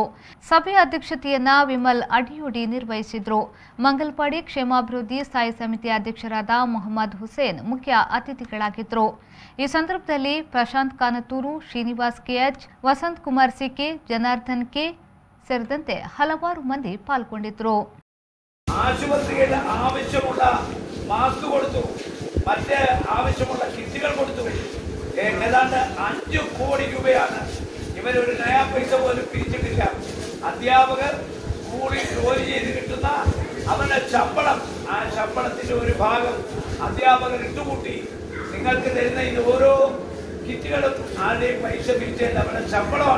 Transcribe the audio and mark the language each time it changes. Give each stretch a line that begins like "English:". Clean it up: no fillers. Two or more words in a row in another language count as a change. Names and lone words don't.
Kannada: ಸಭೆಯ ಅಧ್ಯಕ್ಷತೆಯನ್ನ ವಿಮಲ್ ಅಡಿಯೋಡಿ ನಿರ್ವಹಿಸಿದರು. ಮಂಗಲ್ಪಾಡಿ ಕ್ಷೇಮಾಭಿವೃದ್ಧಿ ಸ್ಥಾಯಿ ಸಮಿತಿ ಅಧ್ಯಕ್ಷರಾದ ಮೊಹಮ್ಮದ್ ಹುಸೇನ್ ಮುಖ್ಯ ಅತಿಥಿಗಳಾಗಿದ್ದರು. ಈ ಸಂದರ್ಭದಲ್ಲಿ ಪ್ರಶಾಂತ್ ಕಾನತೂರು, ಶ್ರೀನಿವಾಸ್ ಕೆಎಚ್, ವಸಂತ್ ಕುಮಾರ್ ಸಿಕೆ, ಜನಾರ್ದನ್ ಕೆ ಸೇರಿದಂತೆ ಹಲವಾರು ಮಂದಿ ಪಾಲ್ಗೊಂಡಿದ್ದರು.
Malayalam: ആശുപത്രിയുടെ ആവശ്യമുള്ള മാസ്ക് കൊടുത്തു, മറ്റ് ആവശ്യമുള്ള കിറ്റുകൾ കൊടുത്തു. ഏതാണ്ട് 5 കോടി രൂപയാണ്. ഇവരൊരു നയാ പൈസ പോലും പിരിച്ചിട്ടില്ല. അധ്യാപകർ സ്കൂളിൽ ജോലി ചെയ്ത് കിട്ടുന്ന അവരുടെ ശമ്പളം, ആ ശമ്പളത്തിന്റെ ഒരു ഭാഗം അധ്യാപകർ ഇട്ടുകൂട്ടി നിങ്ങൾക്ക് തരുന്ന ഇത് ഓരോ കിറ്റുകളും ആരുടെയും പൈസ പിരിച്ചത് അവരുടെ ശമ്പളമാണ്.